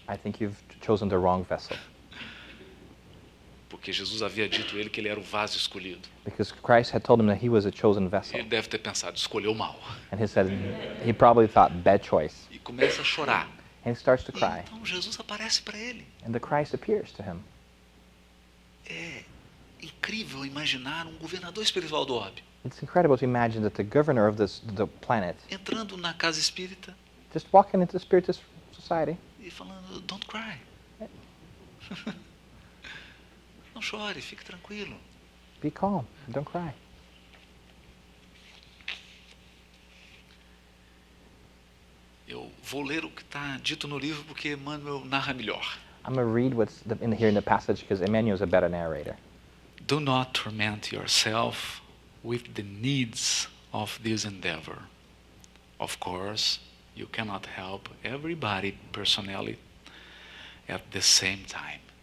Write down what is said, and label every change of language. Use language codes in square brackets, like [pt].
[en] I think you've chosen the wrong vessel. [pt] Porque Jesus havia dito a ele que ele era o vaso escolhido. [en] Because Christ had told him that he was a chosen vessel. [pt] Ele deve ter pensado: escolheu mal. [en] And he probably thought, bad choice. [pt] E começa a chorar. [en] And he starts to cry. [pt] Então Jesus aparece para ele. [en] And the Christ appears to him. [pt] É incrível imaginar um governador espiritual do orbe [en] It's incredible to imagine that the governor of the planet [pt] entrando na casa espírita [en] just walking into the Spiritist society. [pt] e falando: [en] don't cry. [pt] Não chore, fique tranquilo. [en] Be calm, don't cry. [pt] Eu vou ler o que está dito no livro porque Emmanuel narra melhor. [en] I'm going to read here in the passage because Emmanuel is a better narrator. Do not torment yourself with the needs of this endeavor. Of course, you cannot help everybody personally at the same time.